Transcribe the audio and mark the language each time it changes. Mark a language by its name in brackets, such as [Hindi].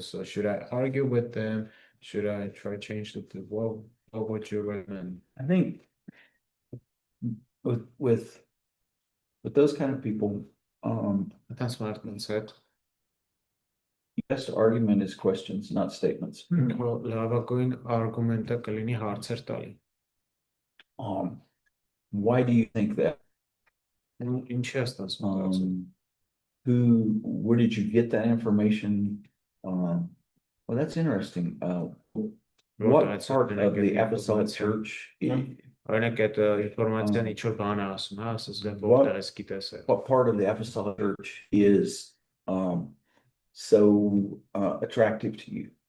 [English] So should I argue with them? Should I try to change the what would you recommend? I think with those kind of people, That's what I said. best argument is questions, not statements. [Armenian] Լավագույն արգումենտը կլինի հարցեր տալի։ [English] Why do you think that? [Armenian] Ինչի ես ասում։ [English] Where did you get that information? Well, that's interesting. What part of the apostolic church? [Armenian] Օրինակ այդ ինֆորմացիան ինչ որ բան է ասում, հա, ասես որտեղ ես գիտես։ [English] What part of the apostolic church is so attractive to you?